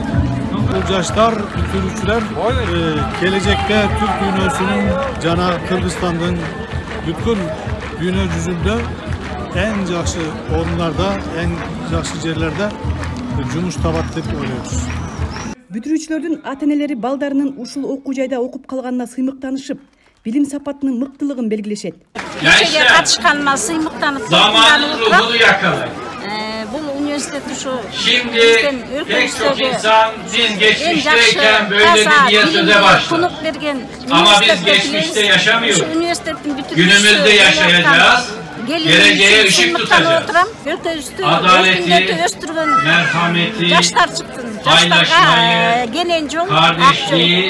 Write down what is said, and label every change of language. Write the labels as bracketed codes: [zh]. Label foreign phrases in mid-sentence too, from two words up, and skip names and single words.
[ky] Бул жаштар бүтүрүүчүлөр келечекте түрк дүйнөсүнүн жана Кыргызстандын бүткүл дүйнө жүзүндө эң жакшы орундарда, эң жакшы жерлерде жумуш табат деп ойлойбуз. Бүтүрүүчүлөрдүн ата-энелери балдарынын ушул окуу жайда окуп калганына сыймыктанышып, билим сапатынын мыктылыгын белгилешет. Кечеге катышканыма сыймыктанып, [tr] Zamanın ruhunu yakalayın. [ky] Бул университет ушу [tr] Şimdi pek çok insan biz geçmişteyken böyledi diye söze başlar. Ama biz geçmişte yaşamıyoruz. Günümüzde yaşayacağız. Geleceğe ışık tutacağız. Adaleti, merhameti, paylaşmayı, kardeşliği,